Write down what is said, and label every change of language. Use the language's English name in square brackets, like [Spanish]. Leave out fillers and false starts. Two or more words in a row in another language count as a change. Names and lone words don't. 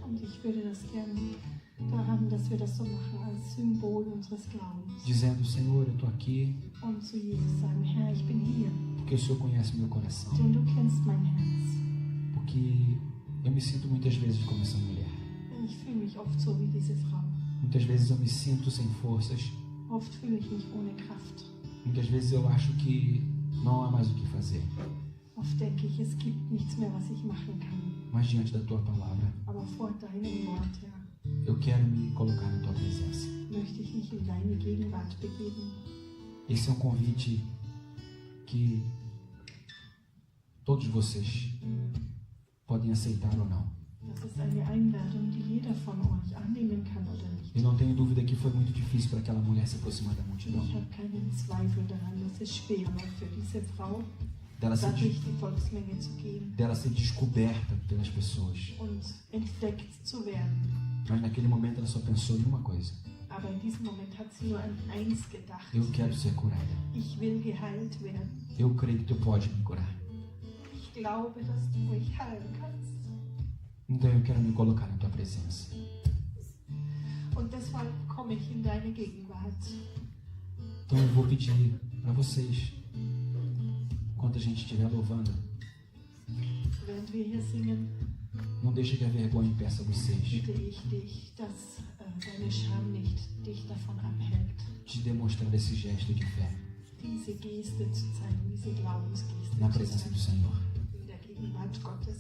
[Portuguese] Dizendo, Senhor, eu estou aqui porque o Senhor conhece meu coração. Porque eu me sinto muitas vezes como essa mulher. Muitas vezes eu me sinto sem forças. Muitas vezes eu acho que não há mais o que fazer. [German] Oft denke ich, es gibt nichts mehr, was ich machen kann. [Portuguese] Mas diante da tua palavra, [German] Aber vor deinem Wort, Herr, [Portuguese] eu quero me colocar na tua presença. [German] möchte ich mich in deine Gegenwart begeben. [Portuguese] Esse é um convite que todos vocês podem aceitar ou não. [German] Das ist eine Einladung, die jeder von euch annehmen kann oder nicht. [Portuguese] Eu não tenho dúvida que foi muito difícil para aquela mulher se aproximar da multidão. [German] Ich habe keinen Zweifel daran, dass es schwer war für diese Frau, [Portuguese] Dela ser, [German] durch die Volksmenge zu gehen [Portuguese] dela ser descoberta pelas pessoas. [German] und entdeckt zu werden. [Portuguese] Mas naquele momento ela só pensou em uma coisa: [German] Aber in diesem Moment hat sie nur an eins gedacht. [Portuguese] eu quero ser curada. [German] Ich will geheilt werden. [Portuguese] Eu creio que tu pode me curar. [German] Ich glaube, dass du mich heilen kannst. [Portuguese] Então eu quero me colocar na tua presença. [German] Und deshalb komme ich in deine Gegenwart. [Portuguese] Então eu vou pedir para vocês, enquanto a gente estiver louvando, [German] Während wir hier singen, [Portuguese] não deixe que a vergonha impeça vocês [German] bitte ich dich, dass deine Scham nicht dich davon abhält, [Portuguese] de demonstrar esse gesto de fé [German] diese Geste zu zeigen, diese Glaubensgeste [Portuguese] na [German] zu [Portuguese] presença do [German] zeigen, [Portuguese] Senhor. [German] in der Gegenwart Gottes.